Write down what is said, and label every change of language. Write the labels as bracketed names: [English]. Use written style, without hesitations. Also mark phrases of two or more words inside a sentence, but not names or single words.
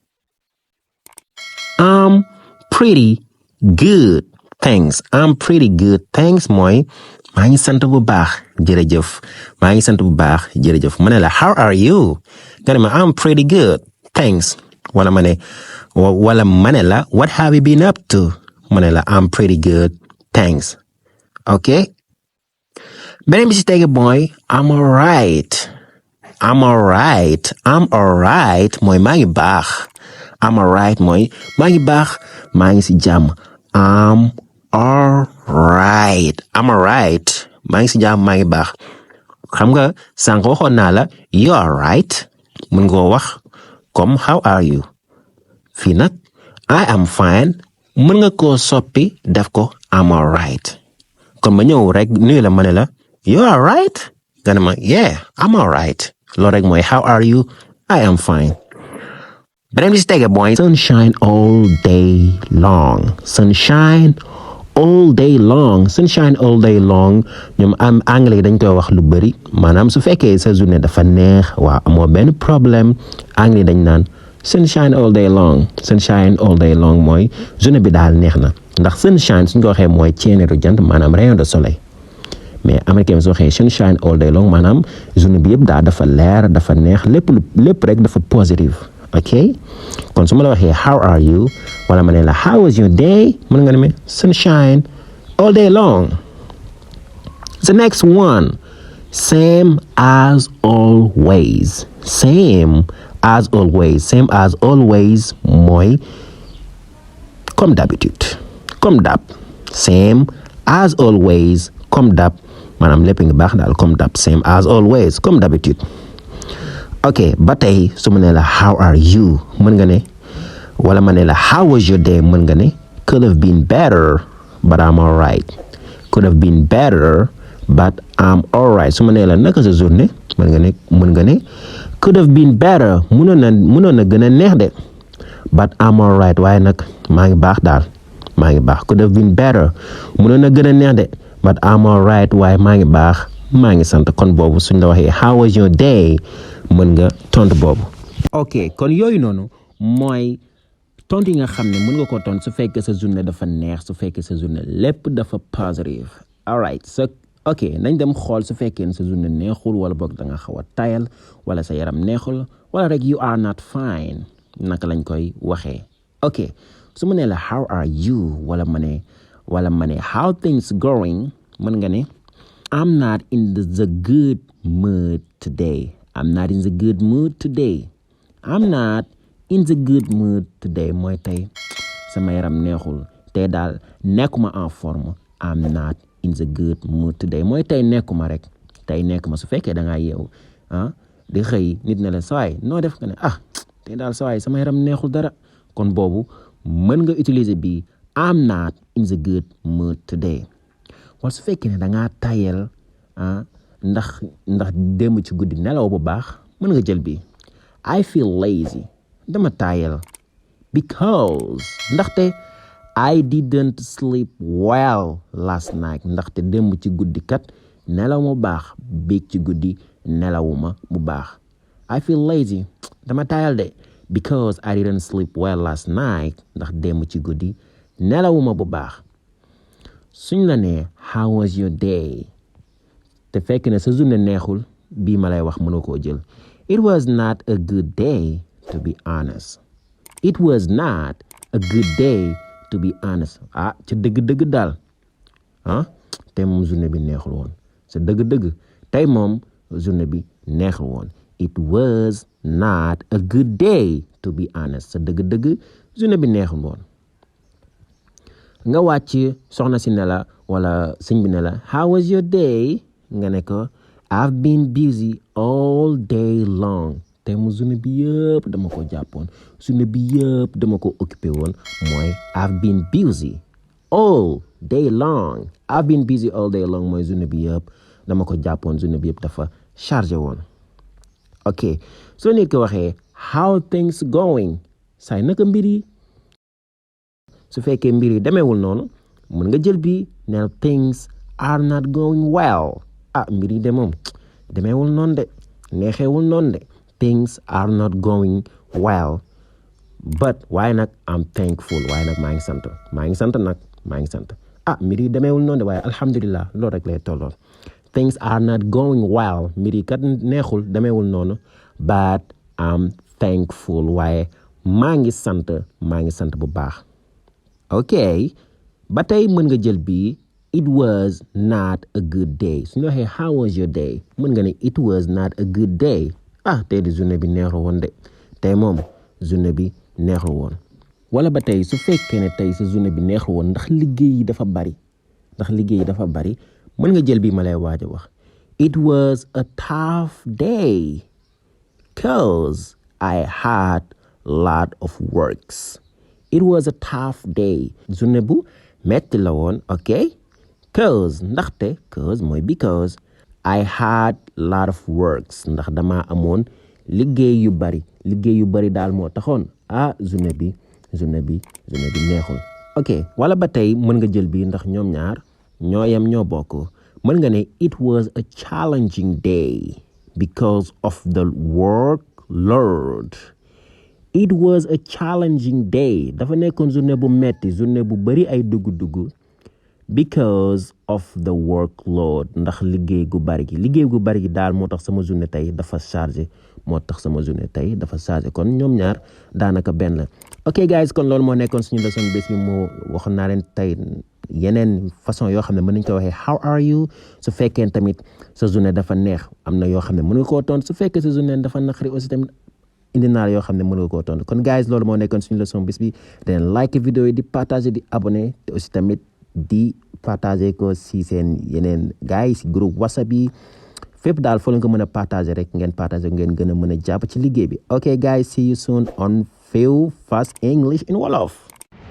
[English] I'm pretty good thanks. I'm pretty good thanks [Wolof] mooy maa ngi sant bu baax jërëjëf maa ngi sant bu baax jërëjëf ma ne la [English] how are you [Wolof] nga ne ma [English] I'm pretty good thanks [Wolof] wala ma ne la [English] what have you been up to [Wolof] ma ne la [English] I'm pretty good thanks [Wolof] ok beneen bi si tege mooy [English] I'm alright [Wolof] mooy maa ngi baax [English] I'm alright [Wolof] mooy maa ngi baax maa ngi si jàmm [English] I'm alright [Wolof] maa ngi si jàmm maa ngi baax xam nga sànq waxoon naa la [English] you alright [Wolof] mën nga wax comme [English] how are you [Wolof] fii nag [English] I am fine [Wolof] mën nga koo soppi def ko [English] I'm alright [Wolof] kon ma ñëw rek nuyu la ma ne la [English] you alright [Wolof] nga ne ma [English] yeah I'm alright [Wolof] loolu rek mooy [English] how are you I am fine [Wolof] beneen bi si tege mooy [English] sunshine all day long [Wolof] ñoom am anglais dañ koy wax lu bari maanaam su fekkee sa journée dafa neex waa amoo benn problème anglais dañ naan [English] sunshine all day long [Wolof] mooy journée bi daal neex na ndax sunshine suñ ko waxee mooy ceeneeru jant maanaam [French] rayon de soleil mais américain [Wolof] bi soo waxee [English] sunshine all day long [Wolof] maanaam journée bi yëpp daal dafa leer dafa neex lépp rek dafa positive ok kon su ma la waxee [English] how are you [Wolof] wala ma ne la [English] how was your day [Wolof] mën nga ne me [English] sunshine all day long. The next one same as always [Wolof] mooy [French] comme d'habitude comme d'hab [English] same as always [French] comme d'hab [Wolof] maanaam lépp nga baax daal comme d'hab [English] same as always [French] comme d'habitude [Wolof] ok ba tey su ma ne la [English] how are you [Wolof] mën nga ne wala ma ne la [English] how was your day [Wolof] mën nga ne [English] could have been better but I'm alright could have been better but I'm alright [Wolof] su ma nee la naka sa journée mën nga ne [English] could have been better [Wolof] mënoon na gën a neex de [English] but I'm alright [Wolof] waaye nag maa ngi baax daal maa ngi baax [English] could have been better [Wolof] mënoon na gën a neex de [English] but I'm alright [Wolof] waaye maa ngi baax maa ngi sant kon boobu suñ la waxee how was your day mën nga tontu boobu. ok kon yooyu noonu mooy tontu yi nga xam ne mën nga ko tontu su fekkee sa journée dafa neex su fekkee sa journée lépp dafa [English] positive alright so ok [Wolof] nañ dem xool su fekkee ne sa journée neexul wala boog da nga xaw a tayal wala sa yaram neexul wala rek [English] you are not fine [Wolof] naka lañ koy waxee ok su ma nee la [English] how are you [Wolof] wala ma ne [English] how things going [Wolof] mën nga ne [English] I'm not in the good mood today I'm not in the good mood today [Wolof] mooy tey sama yaram neexul tey daal nekkuma [French] en forme [English] I'm not in the good mood today [Wolof] mooy tey nekkuma rek tey nekkuma su fekkee da ngaa yeewu di xëy nit ne la sawaay noo def nga ne tey daal sawaay sama yaram neexul dara kon boobu mën nga utiliser bi [English] I'm not in the good mood today [Wolof] wala su fekkee ne da ngaa tayel ndax démb ci guddi nelaw bu baax mën nga jël bi [English] I feel lazy [Wolof] dama tayel because ndaxte [English] I didn't sleep well last night [Wolof] ndaxte démb ci guddi kat nelaw mu baax biig ci guddi nelawuma bu baax [English] I feel lazy [Wolof] dama tayal de [English] because I didn't sleep well last night [Wolof] ndax démb ci guddi nelawuma bu baax suñ la ne [English] how was your day [Wolof] te fekk ne sa journée neexul bii ma lay wax mënoo koo jël [English] it was not a good day to be honest it was not a good day to be honest [Wolof] ci dëgg-dëgg daal tey moom journée bi neexul woon sa dëgg-dëgg tey moom journée bi neexul woon [English] it was not a good day to be honest [Wolof] sa dëgg-dëgg journée bi neexul woon nga wàcc soxna si ne la wala sëñ bi ne la [English] how was your day [Wolof] nga ne ko [English] I've been busy all day long [Wolof] te mu journée bi yëpp dama ko jàppoon journée bi yëpp dama ko occupé woon mooy [English] I've been busy all day long I've been busy all day long [Wolof] mooy journée bi yëpp dama ko jàppoon journée bi yëpp dafa chargé woon ok soo nit ko waxee [English] how things going [Wolof] saay naka mbir yi su fekkee mbir yi demeewul noonu mën nga jël bi neel [English] things are not going well [Wolof] mbir yi de moom demeewul noonu de neexeewul noonu de [English] things are not going well but [Wolof] waaye nag [English] I'm thankful [Wolof] waaye nag maa ngi sant nag mbir yi demeewul noonu de waaye alhamdulillah loolu rek lay tolloon [English] things are not going well [Wolof] mbir yi kat neexul demeewul noonu [English] but I'm thankful [Wolof] waaye maa ngi sant bu baax ok ba tey mën nga jël bii [English] it was not a good day [Wolof] su ñu waxee [English] how was your day [Wolof] mën nga ne [English] it was not a good day [Wolof] tey di journée bi neexul woon de tey moom journée bi neexul woon wala ba tey su fekkee ne tey sa journée bi neexul woon ndax liggéey yi dafa bari mën nga jël bi ma lay waaj a wax [English] it was a tough day cause I had lot of works it was a tough day [Wolof] journée bu metti la woon ok cause ndaxte cause mooy [English] because I had lot of [Wolof] works ndax dama amoon liggéey yu bari daal moo taxoon journée bi neexul ok wala ba tey mën nga jël bi ndax ñoom ñaar ñoo yem ñoo bokk mën nga ne [English] it was a challenging day because of the workload it was a challenging day [Wolof] dafa nekkoon journée bu metti journée bu bari ay dugg [English] because of the workload [Wolof] ndax liggéey gu bari gi daal moo tax sama journée tey dafa chargé kon ñoom ñaar daanaka benn la [English] ok guys [Wolof] kon loolu moo nekkoon suñu leçon bés bi moo waxoon naa leen tey yeneen façon yoo xam ne mën nañu ko waxee [English] how are [Wolof] you su fekkee tamit sa journée dafa neex am na yoo xam ne mën nga koo tontu su fekkee sa journée dafa naqari aussi tamit indi naa yoo xam ne mën nga koo tontu kon guys loolu moo nekkoon suñu leçon bés bi den like vidéo yi di partager di abonné te aussi tamit di partager ko si seen yeneen gars yi si groupe WhatsApp yi fépp daal foo leen ko mën a partager rek ngeen partager ngeen gën a mën a jàpp ci liggéey bi [English] ok guys see you soon on F.E.W Fast English in Wolof.